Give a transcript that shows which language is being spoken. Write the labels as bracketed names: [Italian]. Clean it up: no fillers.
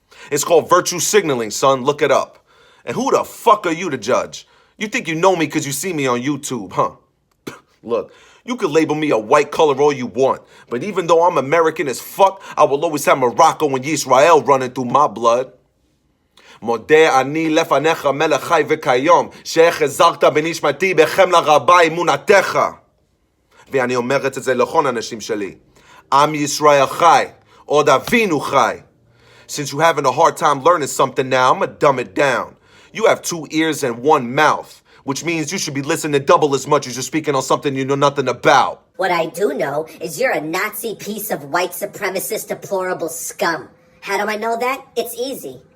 [English] It's called virtue signaling, son. Look it up. And who the fuck are you to judge? You think you know me because you see me on YouTube, huh? Look, you could label me a white color all you want, but even though I'm American as fuck, I will always have Morocco and Yisrael running through my blood. [Hebrew] מודה אני לפניך מלך חי וכיום, שהחזרת בנשמתי בחמלה רבה אמונתך. ואני אומרת את זה לכל האנשים שלי. עם ישראל חי, עוד אבינו חי. [English] Since you're having a hard time learning something now, I'm gonna dumb it down. You have 2 ears and 1 mouth, which means you should be listening double as much as you're speaking on something you know nothing about. What I do know is you're a Nazi piece of white supremacist deplorable scum. How do I know that? It's easy.